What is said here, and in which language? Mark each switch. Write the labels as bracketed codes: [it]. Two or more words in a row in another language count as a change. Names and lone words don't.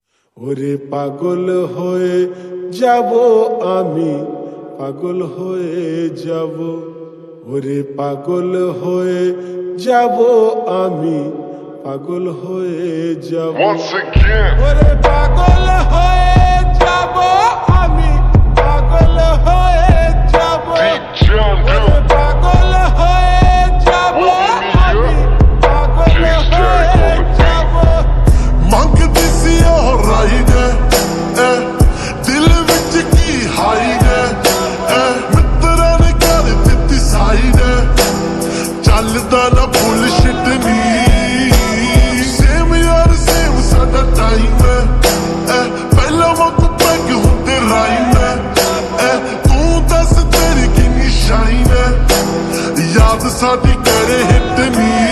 [bn] ওরে পাগল হয়ে যাব আমি, পাগল হয়ে যাব, ওরে পাগল হয়ে যাব আমি, পাগল হয়ে যাব। [en] Once again, [bn] ওরে পাগল হয়ে যাব আমি, পাগল হয়ে যাব, Deep John ওরে Doe. পাগল হয়ে যাব আমি, পাগল হয়ে যাব। [pa] ਮੰਗਦੀ ਸੀ ਉਹ ਰਾਈਡ ਦਿਲ ਵਿੱਚ ਕੀ ਹਾਈਡ ਮਿੱਤਰਾਂ ਨੇ ਕਰ ਦਿੱਤੀ ਸਾਈਡ ਚੱਲਦਾ ਨਾ ਬੁਲਸ਼ਿਟ ਨੀ ਸੇਮ ਯਾਰ ਸੇਮ ਸਾਡਾ ਟਾਈਮ ਪਹਿਲਾਂ ਵਕਤ ਪੈਗ ਹੁੰਦੇ ਰਾਈਮ ਤੂੰ ਦੱਸ ਤੇਰੀ ਕਿੰਨੀ ਸ਼ਾਈਨ ਯਾਦ ਸਾਡੀ ਕਰੇ ਹਿੱਟ ਨੀ